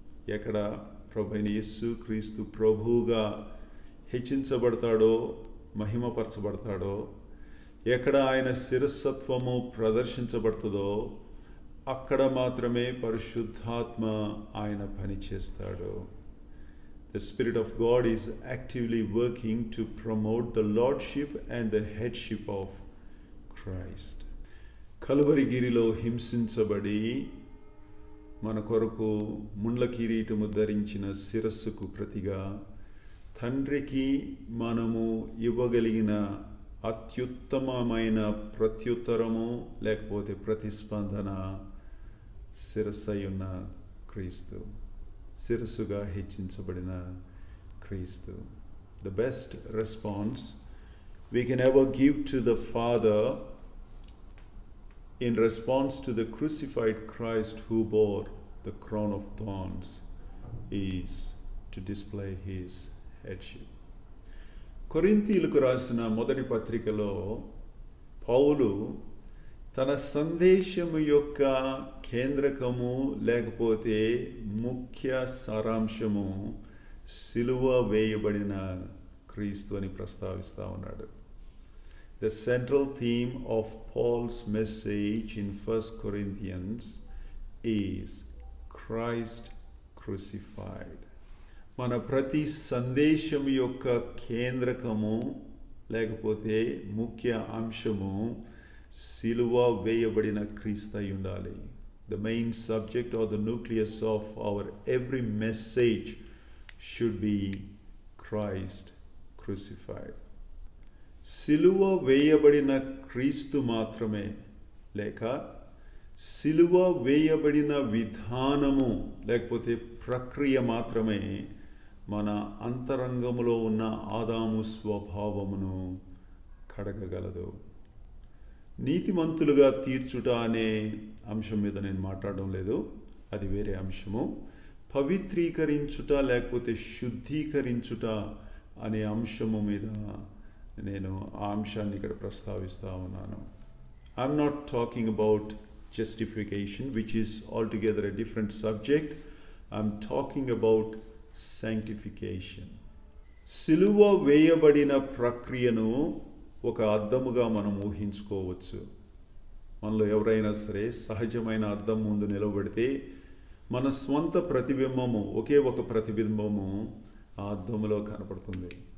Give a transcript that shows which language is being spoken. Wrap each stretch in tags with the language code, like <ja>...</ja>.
<te>ఎక్కడ ప్రభువైన యేసు క్రీస్తు ప్రభువుగా హెచ్చించబడతాడో, మహిమపరచబడతాడో, ఎక్కడ ఆయన శిరస్సత్వము ప్రదర్శించబడుతుందో అక్కడ మాత్రమే పరిశుద్ధాత్మ ఆయన పని చేస్తాడు.</te> <en>The Spirit of God is actively working to promote the lordship and the headship of Christ.</en> <te>కలువరిగిరిలో హింసించబడి మన కొరకు ముండ్ల కిరీటము ధరించిన శిరస్సుకు ప్రతిగా తండ్రికి మనము ఇవ్వగలిగిన అత్యుత్తమమైన ప్రత్యుత్తరము లేకపోతే ప్రతిస్పందన శిరస్సయ్యున్న క్రీస్తు, శిరస్సుగా హెచ్చించబడిన క్రీస్తు.</te> <en>The best response we can ever give to the Father in response to the crucified Christ who bore the crown of thorns is to display his headship.</en> <te>కొరింథీయులకు రాసిన మొదటి పత్రికలో పౌలు తన సందేశము యొక్క కేంద్రకము లేకపోతే ముఖ్య సారాంశము సిలువ వేయబడిన క్రీస్తు అని ప్రస్తావిస్తూ ఉన్నాడు.</te> <en>The central theme of Paul's message in 1 Corinthians is Christ crucified.</en> <te>మన ప్రతి సందేశం యొక్క కేంద్రకము లేకపోతే ముఖ్య అంశము సిలువ వేయబడిన క్రీస్తు అయి ఉండాలి.</te> <en>The main subject or the nucleus of our every message should be Christ crucified.</en> <te>సిలువ వేయబడిన క్రీస్తు మాత్రమే లేక సిలువ వేయబడిన విధానము లేకపోతే ప్రక్రియ మాత్రమే మన అంతరంగములో ఉన్న ఆదాము స్వభావమును కడగగలదు. నీతిమంతులుగా తీర్చుట అనే అంశం మీద నేను మాట్లాడడం లేదు, అది వేరే అంశము. పవిత్రీకరించుట లేకపోతే శుద్ధీకరించుట అనే అంశము మీద నేను ఆ అంశాన్ని ఇక్కడ ప్రస్తావిస్తూ ఉన్నాను.</te> <en>I'm not talking about justification, which is altogether a different subject. I'm talking about sanctification.</en> <te>సిలువ వేయబడిన ప్రక్రియను ఒక అద్దముగా మనం ఊహించుకోవచ్చు. మనలో ఎవరైనా సరే సహజమైన అద్దం ముందు నిలబడితే మన స్వంత ప్రతిబింబము, ఒకే ఒక ప్రతిబింబము ఆ అద్దములో కనపడుతుంది.</te>